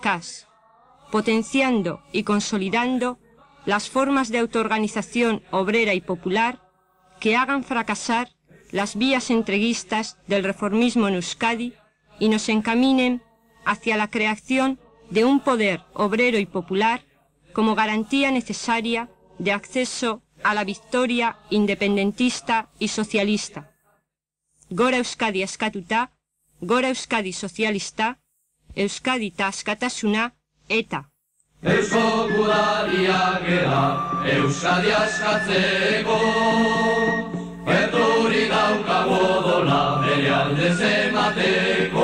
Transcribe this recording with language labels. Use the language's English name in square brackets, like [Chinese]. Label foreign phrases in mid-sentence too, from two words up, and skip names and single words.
[Spanish] CAS, potenciando y consolidando las formas de autoorganización obrera y popular que hagan fracasar las vías entreguistas del reformismo en Euskadi y nos encaminen hacia la creación de un poder obrero y popular como garantía necesaria de acceso a la victoria independentista y socialista. [Basque] Gora Euskadi askatuta, Gora Euskadi sozialista, Euskadi ta askatasuna, ETA. Eusko gudariak gara, Euskadi askatzeko, gerturik daukagu odola bere alde zemateko.